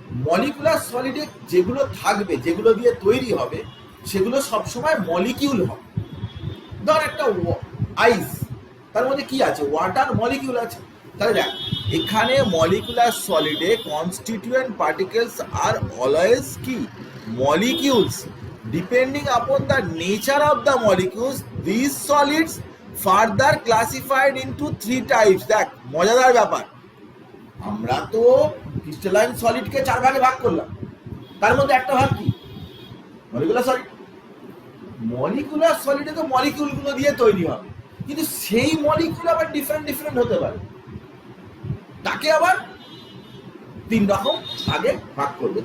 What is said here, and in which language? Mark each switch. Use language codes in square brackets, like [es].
[bn] Molecular সলিডে যেগুলো থাকবে, যেগুলো দিয়ে তৈরি হবে, সেগুলো সবসময় মলিকিউল হবে। ধর একটা আইস, তার মধ্যে কি আছে, ওয়াটার মলিকিউল আছে। তাহলে দেখ এখানে molecular সলিডে constituent particles are always কি, molecules. [en] Depending upon the nature of the molecules, these solids further classified into 3 types. [bn] দেখ মজাদার ব্যাপার, আমরা তো ক্রিস্টালাইন সলিডকে 4 ভাগে ভাগ করলাম, তার মধ্যে একটা ভাগ কি, মলিকুলার সলিড। মলিকুলার সলিডে তো মলিকিউলগুলো দিয়ে তৈরি হবে, কিন্তু সেই মলিকিউল আবার ডিফারেন্ট ডিফারেন্ট হতে পারে, তাকে আবার 3 রকম ভাগে ভাগ করবে।